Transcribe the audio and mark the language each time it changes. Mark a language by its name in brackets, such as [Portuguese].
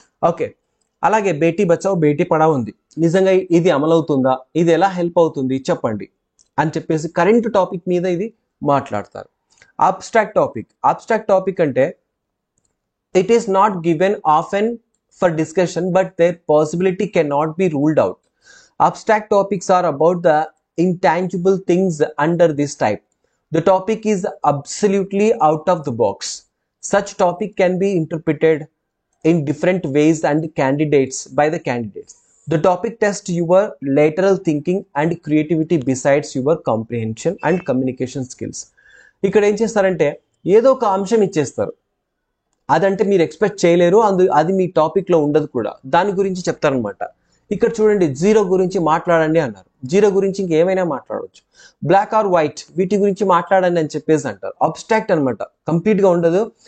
[Telugu] Okay, అలాగే బేటీ బచావ్ బేటీ పడావ్ ఉంది, నిజంగా ఇది అమలవుతుందా, ఇది ఎలా హెల్ప్ అవుతుంది చెప్పండి అని చెప్పేసి కరెంట్ టాపిక్ మీద ఇది మాట్లాడతారు. Abstract topic. [English] Abstract topic అంటే it is not given often for discussion but there possibility can not be ruled out. Abstract topics are about the intangible things under this type. The topic is absolutely out of the box. Such topic can be interpreted in different ways and by the candidates. The topic tests your lateral thinking and creativity besides your comprehension and communication skills. [Telugu] ఇక్కడ ఏం చేస్తారంటే ఏదో ఒక అంశం ఇచ్చేస్తారు, అదంటే మీరు expect చేయలేరు, అది మీ టాపిక్లో ఉండదు కూడా, దాని గురించి చెప్తారనమాట. ఇక్కడ చూడండి, జీరో గురించి మాట్లాడండి అన్నారు. జీరో గురించి ఇంకేమైనా మాట్లాడవచ్చు. బ్లాక్ ఆర్ వైట్, వీటి గురించి మాట్లాడండి అని చెప్పేసి అంటారు. అబ్స్ట్రాక్ట్ అనమాట, కంప్లీట్గా ఉండదు.